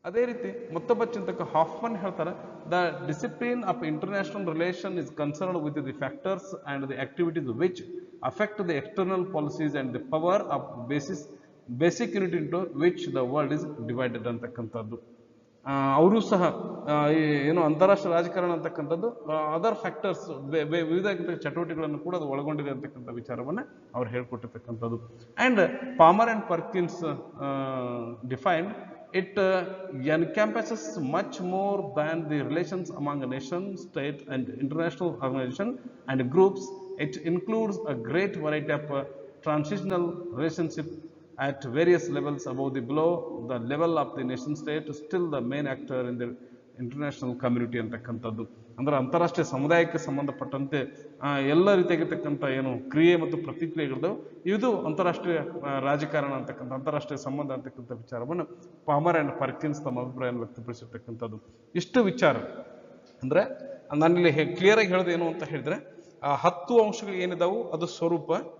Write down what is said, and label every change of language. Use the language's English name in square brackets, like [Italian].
[Kannada] ಅದೇ ರೀತಿ ಮತ್ತೊಬ್ಬ ಚಿಂತಕ ಹಾಫ್ಮನ್ ಹೇಳ್ತಾರೆ, [English] The discipline of international relation is concerned with the factors and the activities which affect the external policies and the power of basic unit into which the world is divided ಅಂತಕ್ಕಂಥದ್ದು. [Kannada] ಅವರು ಸಹ ಏನು ಅಂತಾರಾಷ್ಟ್ರೀಯ ರಾಜಕಾರಣ ಅಂತಕ್ಕಂಥದ್ದು [English] other factors, [Kannada] ವಿವಿಧ ಚಟುವಟಿಕೆಗಳನ್ನು ಕೂಡ ಅದು ಒಳಗೊಂಡಿದೆ ಅಂತಕ್ಕಂಥ ವಿಚಾರವನ್ನು ಅವ್ರು ಹೇಳ್ಕೊಟ್ಟಿರ್ತಕ್ಕಂಥದ್ದು. [English] And Palmer and Perkins defined it encompasses much more than the relations among a nation, state and international organization and groups. It includes a great variety of transitional relationship at various levels above the below the level of the nation state, still the main actor in the international community ಅಂತಕ್ಕಂಥದ್ದು. [Kannada] ಅಂದ್ರೆ ಅಂತಾರಾಷ್ಟ್ರೀಯ ಸಮುದಾಯಕ್ಕೆ ಸಂಬಂಧಪಟ್ಟಂತೆ ಎಲ್ಲ ರೀತಿಯಾಗಿರ್ತಕ್ಕಂಥ ಏನು ಕ್ರಿಯೆ ಮತ್ತು ಪ್ರತಿಕ್ರಿಯೆಗಳಿದಾವೆ, ಇದು ಅಂತಾರಾಷ್ಟ್ರೀಯ ರಾಜಕಾರಣ ಅಂತಕ್ಕಂಥ ಅಂತಾರಾಷ್ಟ್ರೀಯ ಸಂಬಂಧ ಅಂತಕ್ಕಂಥ ವಿಚಾರವನ್ನು ಪಾಮರ್ ಆ್ಯಂಡ್ ಪರ್ಕಿನ್ಸ್ ತಮ್ಮ ಅಭಿಪ್ರಾಯವನ್ನು ವ್ಯಕ್ತಪಡಿಸಿರ್ತಕ್ಕಂಥದ್ದು. ಇಷ್ಟು ವಿಚಾರ ಅಂದರೆ ನಾನಿಲ್ಲಿ ಕ್ಲಿಯರಾಗಿ ಹೇಳೋದು ಏನು ಅಂತ ಹೇಳಿದ್ರೆ, ಆ 10 ಅಂಶಗಳು ಏನಿದಾವು ಅದು ಸ್ವರೂಪ.